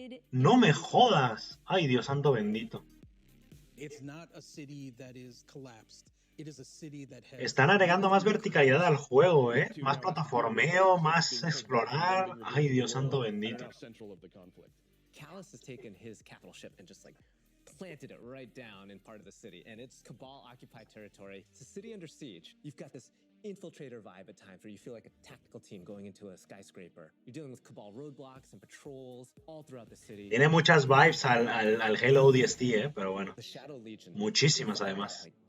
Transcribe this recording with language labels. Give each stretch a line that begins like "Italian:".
Spanish: No me jodas. Ay, Dios santo bendito. Están agregando más verticalidad al juego, ¿eh? Más plataformeo, más explorar. Ay, Dios santo bendito.
English: Callus has taken his capital ship and just like planted it right down in part of the city, and it's Cabal-occupied territory. It's a city under siege. You've got this infiltrator vibe at times where you feel like a tactical team going into a skyscraper. You're dealing with Cabal roadblocks and patrols all throughout the city.
Spanish: Tiene muchas vibes al Halo ODST, pero bueno. Muchísimas además.